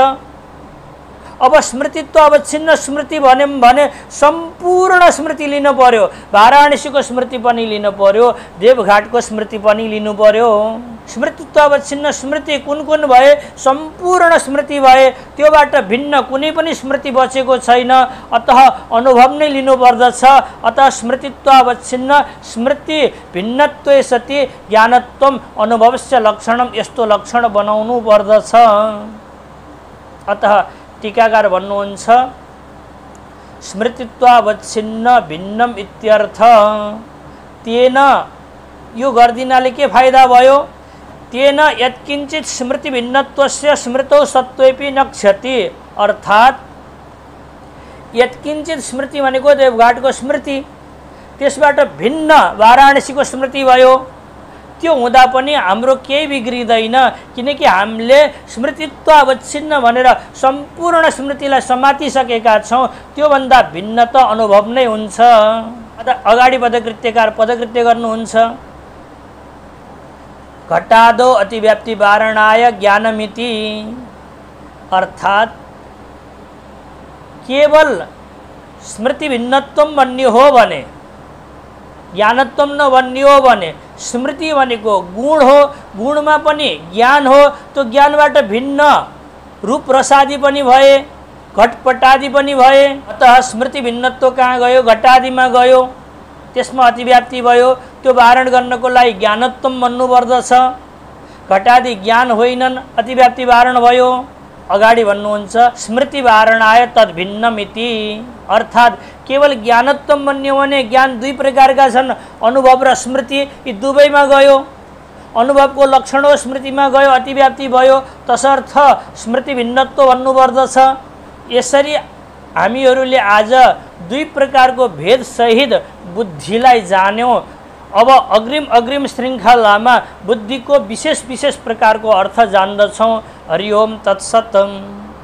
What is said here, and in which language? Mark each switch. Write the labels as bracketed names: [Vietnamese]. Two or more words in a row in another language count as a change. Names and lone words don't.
[Nepali] अब [Sanskrit] स्मृतित्व अवच्छिन्न स्मृति [Nepali] भन्यौं भने सम्पूर्ण स्मृति लिनु पर्यो। वाराणसीको स्मृति पनि लिनु पर्यो, देवघाटको स्मृति पनि लिनु पर्यो। [Sanskrit] स्मृतित्व अवच्छिन्न स्मृति [Nepali] कुन कुन भए? सम्पूर्ण स्मृति भए। त्योबाट भिन्न कुनै पनि स्मृति बचेको छैन। अतः अनुभव नै लिनु पर्दछ। [Sanskrit] अतः स्मृतित्व अवच्छिन्न स्मृति भिन्नत्वे सति ज्ञानत्वम अनुभवस्य लक्षणम, [Nepali] यस्तो लक्षण बनाउनु पर्दछ। अतः टीकाकार भन्नुहुन्छ [Sanskrit] स्मृतित्वावच्छिन्न भिन्नम इत्यर्थ। [Nepali] तेन यो गर्दिनाले के फाइदा भयो? [Sanskrit] तेन यत्किञ्चित स्मृति भिन्नत्वस्य स्मृतौ सत्त्वेपि न क्षति। [Nepali] अर्थात् [Sanskrit] यत्किञ्चित स्मृति [Nepali] भनेको देवघाटको स्मृति, त्यसबाट भिन्न वाराणसीको स्मृति भयो। त्यो हुँदा पनि हाम्रो केही बिग्रिदैन, किनकि हामीले [Sanskrit] स्मृतित्व अवच्छिन्न [Nepali] भनेर सम्पूर्ण स्मृतिलाई समातिसकेका छौँ। त्योभन्दा भिन्न त अनुभव नै हुन्छ। अगाडि पदकृत्यकार पदकृत्य गर्नुहुन्छ। [Sanskrit] घटादो अतिव्याप्ति वारणाय ज्ञानमिति। [Nepali] अर्थात् केवल [Sanskrit] स्मृति भिन्नत्वम [Nepali] भन्ने हो भने, ज्ञानत्वम नभन्ने हो भने, स्मृति भनेको गुण हो, गुणमा पनि ज्ञान हो, त्यो ज्ञानबाट भिन्न रूप रसादि पनि भए, घटपटादि पनि भए। अतः स्मृति भिन्नत्व कहाँ गयो? घटादिमा गयो। त्यसमा अतिव्याप्ति भयो। त्यो वारण गर्नको लागि ज्ञानत्वम भन्नुपर्दछ। घटादि ज्ञान होइनन्, अतिव्याप्ति वारण भयो। अगाडि भन्नुहुन्छ [Sanskrit] स्मृति वारणाय तद भिन्नमिति। [Nepali] अर्थात् केवल ज्ञानत्वम भन्ने हो भने ज्ञान दुई प्रकारका छन्, अनुभव र स्मृति। यी दुवैमा गयो। अनुभवको लक्षण हो, स्मृतिमा गयो, अतिव्याप्ति भयो। तसर्थ स्मृति भिन्नत्व भन्नुपर्दछ। यसरी हामीहरूले आज दुई प्रकारको भेद सहित बुद्धिलाई जान्यौँ। अब अग्रिम श्रृङ्खलामा बुद्धिको विशेष प्रकारको अर्थ जान्दछौँ। [Sanskrit] हरि ओम तत्सत्।